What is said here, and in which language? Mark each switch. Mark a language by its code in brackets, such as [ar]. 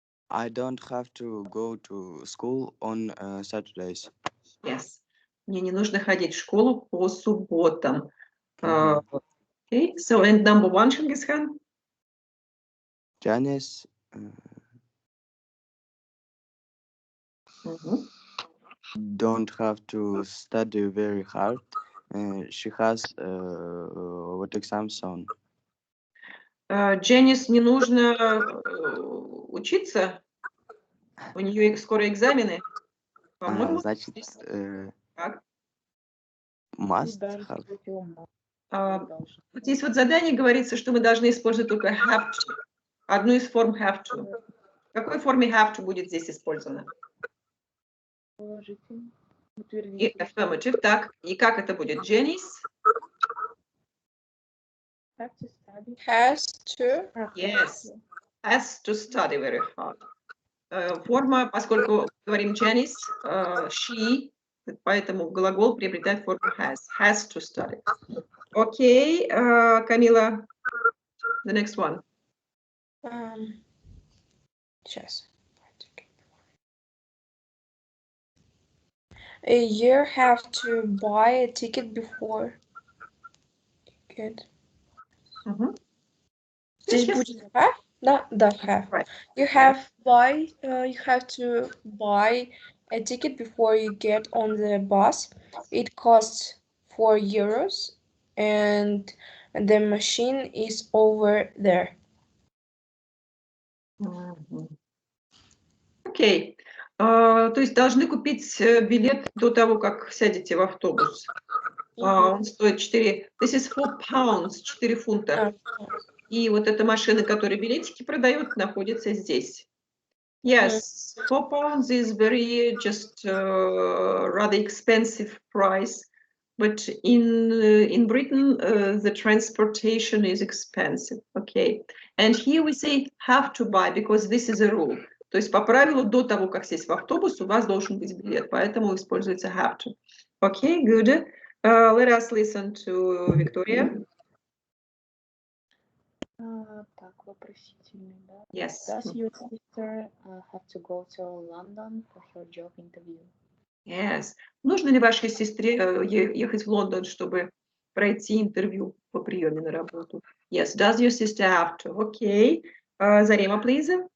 [en] I don't have to go to school on Saturdays. Yes. [ru] Мне не нужно ходить в школу по субботам. [en] Okay, so and number one, Шингисхан? Janice don't have to study very hard. She has what exam soon. [ru] Дженнис не нужно учиться. У нее скоро экзамены. По-моему, Значит, здесь так. [en] must have. [ru] Вот здесь вот задание говорится, что мы должны использовать только have to. Одну из форм have to. В какой форме have to будет здесь использовано? И affirmative, так. И как это будет? Janice? [en] Has to. Yes. Has to study very hard. [ru] Форма, поскольку говорим Janice, she, поэтому глагол приобретает форму has. [en] Has to study. Окей, Камила, the next one. [ru] Сейчас. [en] You have to buy a ticket before. Good. [ru] Здесь будет have? Да, have. [en] Right. You have to buy a ticket before you get on the bus. It costs €4 and the machine is over there. [ru] Окей. То есть должны купить билет до того, как сядете в автобус. Он стоит 4... [en] This is £4, [ru] 4 фунта. И вот эта машина, которая билетики продает, находится здесь. [en] Yes, £4 is very just rather expensive price, but in Britain the transportation is expensive. Okay, and here we say have to buy because this is a rule. [ru] То есть по правилу до того, как сесть в автобус, у вас должен быть билет, поэтому используется have to. [en] Okay, good. Let us listen to Victoria. [ru] Так, вопросительный, да? [en] Yes. Does your sister have to go to London for her job interview? Yes. [ru] Нужно ли вашей сестре ехать в Лондон, чтобы пройти интервью по приеме на работу? [en] Yes. Does your sister have to? Okay. Зарема, please.